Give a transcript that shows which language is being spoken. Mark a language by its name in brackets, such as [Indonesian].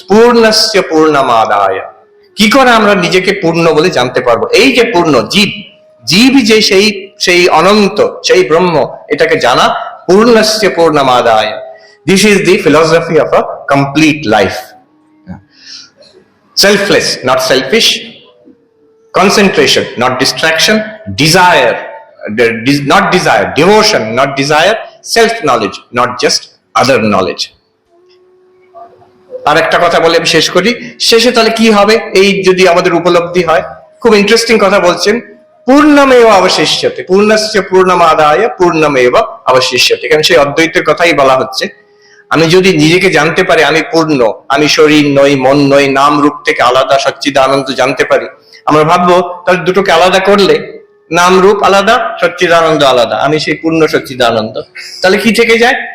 [Sanskrit] পূর্ণস্য পূর্ণমাদায়। [Bangla] কি করে আমরা নিজেকে পূর্ণ বলে জানতে পারবো? এই যে পূর্ণ জীব যে সেই অনন্ত, সেই ব্রহ্ম, এটাকে জানা। [Sanskrit] পূর্ণস্য পূর্ণমাদায়। [English] This is the philosophy of a complete life. Selfless, not selfish. Concentration, not distraction. Desire, not desire. Devotion, not desire. Self-knowledge, not just other knowledge. [Bangla] আর একটা কথা বলে আমি শেষ করি। শেষে তাহলে কি হবে এই যদি আমাদের উপলব্ধি হয়? খুব ইন্টারেস্টিং কথা বলছেন, [Sanskrit] পূর্ণমেব অবশিষ্যতে। পূর্ণস্য পূর্ণমাদায় পূর্ণমেব অবশিষ্যতে। [Bangla] এখানে সেই অদ্বৈতের কথাই বলা হচ্ছে। আমি যদি নিজেকে জানতে পারি আমি পূর্ণ, আমি শরীর নই, মন নই, নাম রূপ থেকে আলাদা, সচ্চিদানন্দ জানতে পারি, আমরা ভাববো তাহলে দুটোকে আলাদা করলে নাম রূপ আলাদা, সচ্চিদানন্দ আলাদা, আমি সেই পূর্ণ সচ্চিদানন্দ। তাহলে কি থেকে যায়?